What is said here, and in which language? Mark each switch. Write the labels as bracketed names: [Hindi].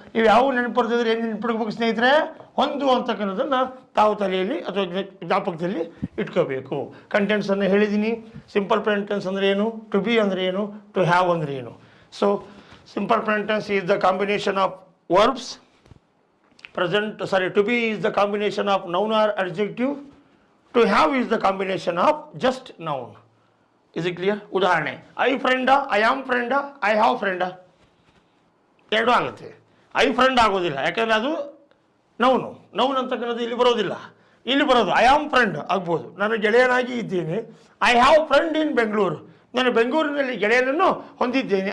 [Kannada] ಇವು ಯಾವ ನೆನಪಡ್ತಿದ್ರೆ ಏನು ನೆನಪಿಡ್ಬೇಕು ಸ್ನೇಹಿತರೆ? ಹೊಂದು ಅಂತಕ್ಕಂಥದ್ದನ್ನು ತಾವು ತಲೆಯಲ್ಲಿ ಅಥವಾ ಜ್ಞಾಪಕದಲ್ಲಿ ಇಟ್ಕೋಬೇಕು. ಕಂಟೆಂಟ್ಸನ್ನು ಹೇಳಿದ್ದೀನಿ. ಸಿಂಪಲ್ ಪ್ರೆಸೆಂಟ್ ಟೆನ್ಸ್ ಅಂದರೆ ಏನು, ಟು ಬಿ ಅಂದರೆ ಏನು, ಟು ಹ್ಯಾವ್ ಅಂದರೆ ಏನು. [English] So simple present tense is the combination of verbs. to be is the combination of noun or adjective. To have is the combination of just noun. Is it clear? [Kannada] ಉದಾಹರಣೆ, I friend, I am friend, I have friend ಎರಡೂ ಆಗುತ್ತೆ. I friend ಆಗೋದಿಲ್ಲ, ಯಾಕಂದರೆ ಅದು noun ಅಂತಕ್ಕಂಥದ್ದು ಇಲ್ಲಿ ಬರೋದಿಲ್ಲ. ಇಲ್ಲಿ ಬರೋದು ಐ ಆಮ್ ಫ್ರೆಂಡ್ ಆಗ್ಬೋದು. ನಾನು ಗೆಳೆಯನಾಗಿ ಇದ್ದೇನೆ. [English] I have friend in Bengaluru, [Kannada] ನಾನು ಬೆಂಗಳೂರಿನಲ್ಲಿ ಗೆಳೆಯನನ್ನು ಹೊಂದಿದ್ದೇನೆ.